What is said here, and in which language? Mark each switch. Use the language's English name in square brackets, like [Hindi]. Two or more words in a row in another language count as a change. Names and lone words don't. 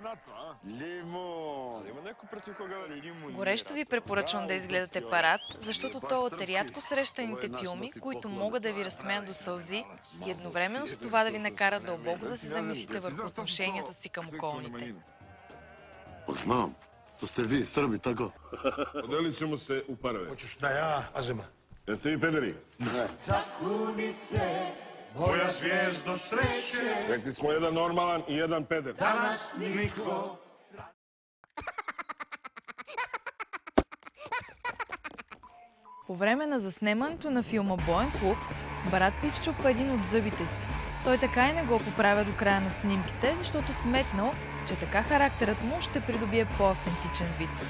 [Bulgarian] Горещо ви препоръчвам да изгледате Парад, защото той е от рядко срещаните филми, които могат да ви разсмеят до сълзи и едновременно с това да ви накарат дълбоко да се замислите върху отношението си към околните. [Serbian] Знам, to ste vi, Srbi, tako? Podelit ćemo se u parove. Hoćeš da ja, Azema? Jeste vi pederi? Ne. Zakuni se, moja zvijezdo sreće, Rekli smo jedan normalan i jedan peder. danas niko. [Bulgarian] По време на заснемането на филма Боен клуб, Брат Пит счупва един от зъбите си. Той така и не го поправя до края на снимките, защото сметнал, че така характерът му ще придобие по-автентичен вид.